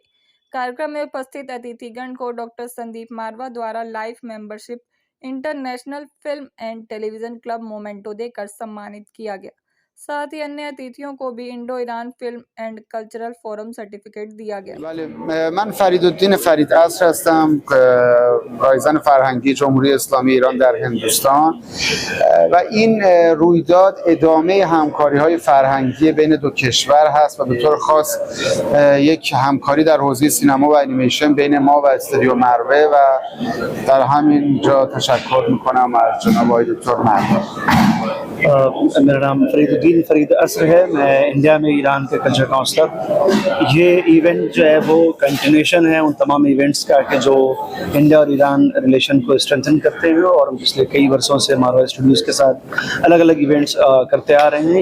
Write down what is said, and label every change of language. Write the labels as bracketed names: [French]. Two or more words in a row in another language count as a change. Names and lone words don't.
[Hindi] कार्यक्रम में उपस्थित अतिथिगण को डॉक्टर संदीप मारवा द्वारा [English] life membership [Hindi] इंटरनेशनल फिल्म एंड टेलीविजन क्लब मोमेंटो देकर सम्मानित किया गया। साथ ही अन्य अतिथियों को भी इंडो ईरान फिल्म एंड कल्चरल फोरम सर्टिफिकेट दिया गया। [Persian] من فریدالدین فرید عصر هستم، رایزن فرهنگی جمهوری اسلامی ایران در هندوستان و این رویداد ادامه همکاری‌های فرهنگی بین دو کشور هست و به طور خاص یک همکاری در حوزه سینما و انیمیشن بین ما و استودیو مروه و در همین جا تشکر می‌کنم از جناب آقای دکتر مروه. [Hindi] मेरा नाम फरीदुद्दीन फरीद असर है। मैं इंडिया में ईरान के [English] culture counsellor. [Hindi] ये इवेंट जो है वो कंटिन्यूशन है उन तमाम इवेंट्स का कि जो इंडिया और ईरान रिलेशन को स्ट्रेंथन करते हैं और पिछले कई वर्षों से मारवा स्टूडियोज़ के साथ अलग अलग इवेंट्स करते आ रहे हैं।